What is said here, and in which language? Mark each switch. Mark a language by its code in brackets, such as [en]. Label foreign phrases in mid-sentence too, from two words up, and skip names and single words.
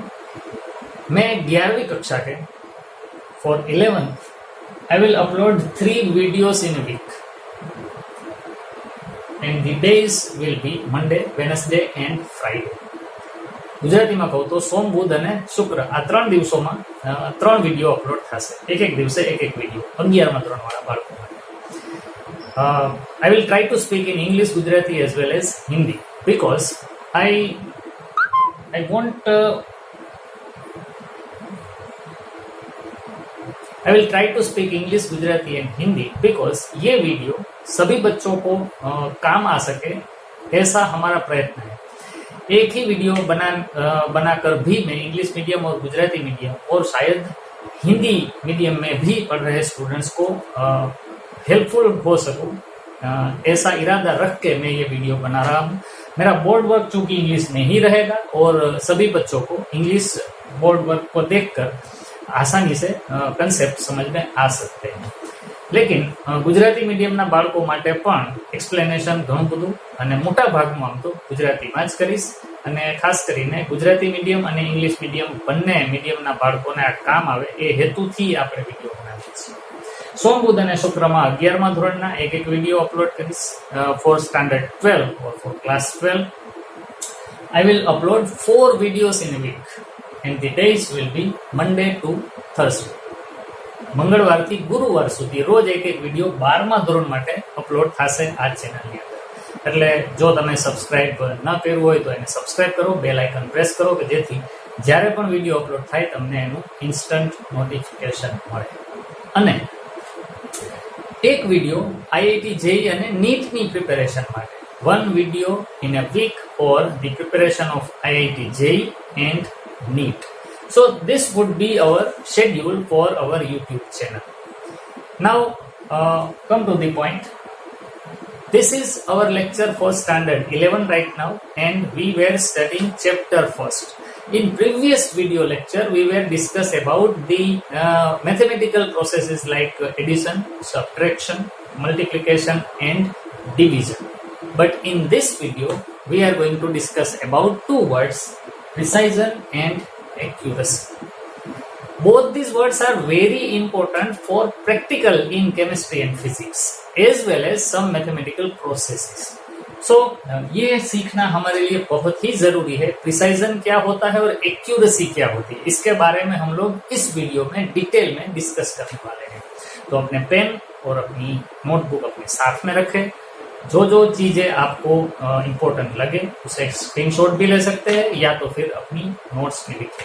[hi] मैं 11वीं कक्षा के [en] for 11th I will upload 3 videos in week and the days will be Monday, Wednesday and Friday. [gu] ગુજરાતીમાં કહું તો સોમ, બુધ અને શુક્ર આ 3 દિવસોમાં 3 [en] video upload [gu] થશે। એક દિવસે એક વિડીયો 11મા ધોરણવાળા બાળકો માટે। [en] I will try to speak in English, Gujarati as well as Hindi because I will try to speak English, Gujarati and Hindi because [hi] ये वीडियो सभी बच्चों को काम आ सके ऐसा हमारा प्रयत्न है। एक ही वीडियो बनाकर भी मैं [en] English medium [hi] और गुजराती मीडियम और शायद हिंदी मीडियम में भी पढ़ रहे स्टूडेंट्स को हेल्पफुल हो सकूं, ऐसा इरादा रख के मैं ये वीडियो बना रहा हूँ। मेरा [en] board work [hi] चूंकि इंग्लिश में ही रहेगा और सभी बच्चों को [en] English board work [hi] को देखकर आसानी से कंसेप्ट समझ में आ सकते हैं। लेकिन गुजराती [gu] मीडियमના બાળકો માટે પણ એક્સપ્લેનેશન ઘણું બધું અને મોટા ભાગમાં આમ તો ગુજરાતીમાં જ કરીશ અને ખાસ કરીને ગુજરાતી મીડિયમ અને [en] English medium [gu] બંને મીડિયમના બાળકોને આ કામ આવે એ હેતુથી આપણે વિડીયો બનાવીએ છીએ। સોમ, બુધ અને શુક્રમાં 11મા ધોરણના એક વિડીયો અપલોડ કરીશ [en] for standard 12 or for class 12. I will upload 4 videos in a week and the days will be Monday to Thursday. [gu] મંગળવારથી ગુરુવાર સુધી રોજ એક વિડીયો 12મા ધોરણ માટે અપલોડ થશે આ ચેનલની અંદર। એટલે જો તમે સબસ્ક્રાઇબ ન કર્યું હોય તો એને સબસ્ક્રાઇબ કરો, [en] bell icon press [gu] કરો કે જેથી જ્યારે પણ વિડીયો અપલોડ થાય તમને એનું [en] instant notification [gu] મળે। અને એક વિડીયો આઈઆઈટી જેઈ અને નીટની પ્રિપેરેશન માટે 1 [en] video in a week for the preparation of IIT JEE and NEET. So this would be our schedule for our YouTube channel. Now come to the point. This is our lecture for standard 11 right now and we were studying chapter first. In previous video lecture we were discuss about the mathematical processes like addition, subtraction, multiplication and division. But in this video we are going to discuss about 2 words, precision and accuracy. Both these words are very important for practical in chemistry and physics as well as some mathematical processes. [hi] So ये सीखना हमारे लिए बहुत ही जरूरी है। प्रिसाइजन क्या होता है और एक्यूरेसी क्या होती है, इसके बारे में हम लोग इस वीडियो में डिटेल में डिस्कस करने वाले हैं। तो अपने पेन और अपनी नोटबुक अपने साथ में रखें। जो चीजें आपको इम्पोर्टेंट लगे उसे स्क्रीनशॉट भी ले सकते हैं या तो फिर अपनी नोट्स में लिखें।